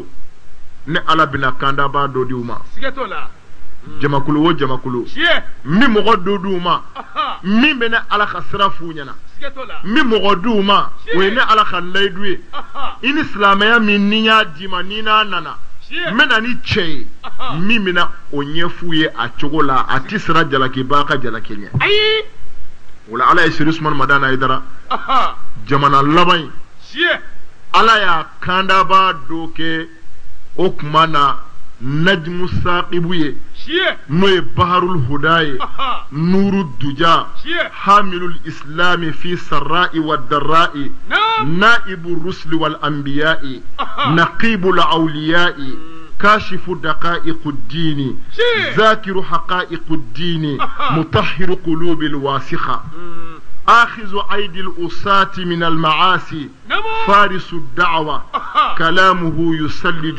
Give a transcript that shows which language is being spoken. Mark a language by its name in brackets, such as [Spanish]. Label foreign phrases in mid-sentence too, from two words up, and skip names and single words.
[Bambara] ne ala bɛna kandaba dɔ di u ma jamakulu o jamakulu min mɔgɔ dɔ di u ma min bɛ ne ala ka sira f'u ɲɛna min mɔgɔ di u ma o ye ne ala ka layidu ye i ni silamɛya min ni y'a d'i ma ni n'a nana n bɛna ni cɛ ye min bɛna o ɲɛf'u ye a cogo la a ti sira jalakiba ka jalaki ɲɛ o la ala ye Seydi Usmane Madani Haidara jamana laban in ala y'a kandaba dɔ kɛ o tuma na [Arabic] نجم ثاقب [Bambara] ye n'o ye [Arabic] بحر الهدى ye نور الدجى حامل الإسلام في السراء والضراء نائب الرسل والأنبياء نقيب الأولياء كاشف دقائق الدين ذاكر حقائق الدين مطهر قلوب الواسخة آخذ أيدي الأساة من المعاصي فارس الدعوة كلامه يسلج